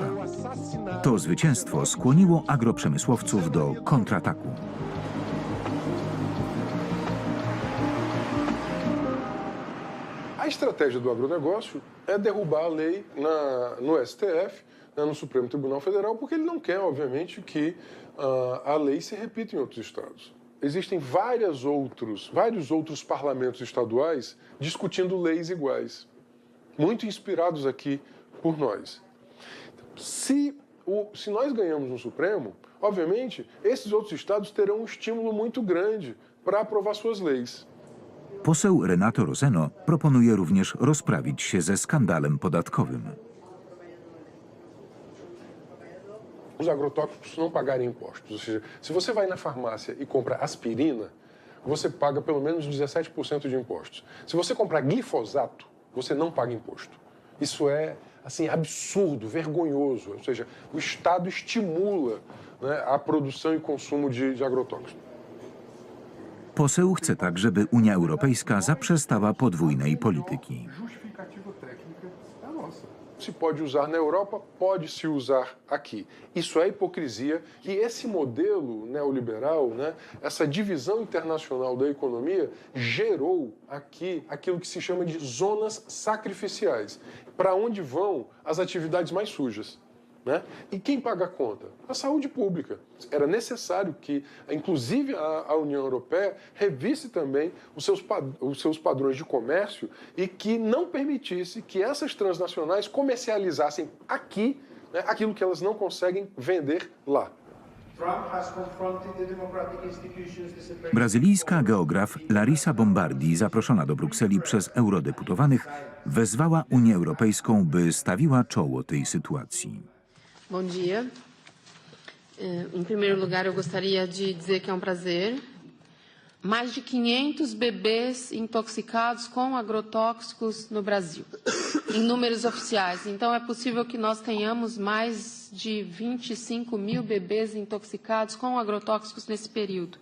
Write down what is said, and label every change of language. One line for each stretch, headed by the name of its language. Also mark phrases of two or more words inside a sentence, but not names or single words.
Polish: To zwycięstwo skłoniło agroprzemysłowców do kontrataku.
Portuguese: A estratégia do agronegócio é derrubar a lei no STF, no Supremo Tribunal Federal, porque ele não quer, obviamente, que a lei se repita em outros estados. Existem vários outros parlamentos estaduais discutindo leis iguais, muito inspirados aqui por nós. Se nós ganhamos no Supremo, obviamente, esses outros estados terão um estímulo muito grande para aprovar suas leis.
Polish: Poseł Renato Roseno proponuje również rozprawić się ze skandalem podatkowym.
Portuguese: Os agrotóxicos não pagarem impostos. Ou seja, se você vai na farmácia e compra aspirina, você paga pelo menos 17% de impostos. Se você comprar glifosato, você não paga imposto. Isso é assim absurdo, vergonhoso. Ou seja, o Estado estimula, né, a produção e consumo de agrotóxicos.
Polish: Poseł chce także, by Unia Europejska zaprzestała podwójnej polityki.
Portuguese: Se pode usar na Europa, pode se usar aqui. Isso é hipocrisia e esse modelo neoliberal, né, essa divisão internacional da economia, gerou aqui aquilo que se chama de zonas sacrificiais, para onde vão as atividades mais sujas. Né? E quem paga a conta? A saúde pública. Era necessário que, inclusive, a União Europeia revisse também os seus padrões de comércio e que não permitisse que essas transnacionais comercializassem aqui aquilo que elas não conseguem vender lá.
Polish: Brazylijska geograf Larissa Bombardi, zaproszona do Brukseli przez eurodeputowanych, wezwała Unię Europejską, by stawiła czoło tej sytuacji.
Portuguese: Bom dia. Em primeiro lugar, eu gostaria de dizer que é um prazer. Mais de 500 bebês intoxicados com agrotóxicos no Brasil, em números oficiais. Então, é possível que nós tenhamos mais de 25.000 bebês intoxicados com agrotóxicos nesse período.